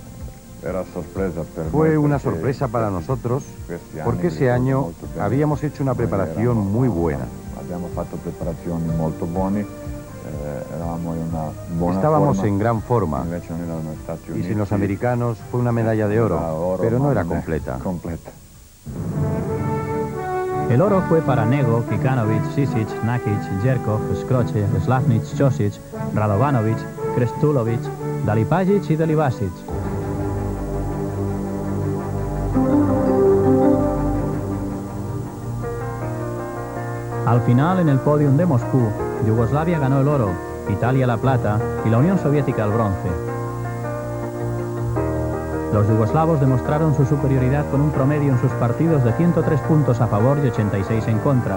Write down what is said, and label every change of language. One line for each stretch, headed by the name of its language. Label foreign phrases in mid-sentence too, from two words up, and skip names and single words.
Spanish: Fue una sorpresa para nosotros, porque ese año habíamos hecho una preparación muy buena. Estábamos en gran forma, y sin los americanos fue una medalla de oro, pero no era completa. El oro fue para Nego, Kikanovic, Sisic, Nakic, Jerkov, Skroce, Slavnic, Chosic, Radovanovic, Krestulovic, Dalipagic y Delibasic. Al final, en el podium de Moscú, Yugoslavia ganó el oro, Italia la plata y la Unión Soviética el bronce. Los yugoslavos demostraron su superioridad con un promedio en sus partidos de 103 puntos a favor y 86 en contra.